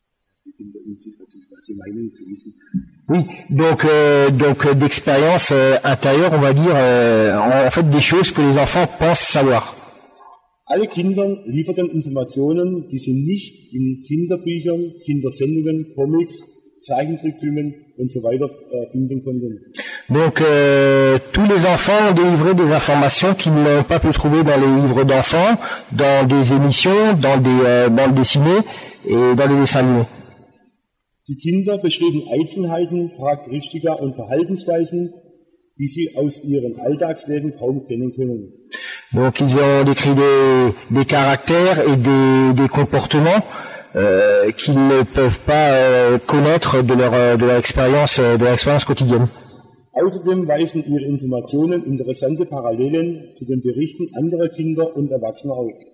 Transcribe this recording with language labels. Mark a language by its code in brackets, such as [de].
[de] Was die Kinder unsichtbar sind, was sie meinen zu wissen. [fr] Oui, donc d'expérience intérieure, on va dire, en fait des choses que les enfants pensent savoir. [de] Alle Kinder lieferten Informationen, die sie nicht in Kinderbüchern, Kindersendungen, Comics, Zeichentrickfilmen und so weiter finden konnten. [fr] Donc tous les enfants ont délivré des informations qu'ils n'ont pas pu trouver dans les livres d'enfants, dans des émissions, dans des bandes dessinées et dans des dessins animés. [de] Die Kinder beschrieben Einzelheiten, Charakteristika und Verhaltensweisen, die sie aus ihrem Alltagsleben kaum kennen können. [fr] Donc ils ont décrit des caractères et des comportements qu'ils ne peuvent pas connaître de leur expérience quotidienne. [de] Außerdem weisen ihre Informationen interessante Parallelen zu den Berichten anderer Kinder und Erwachsener auf.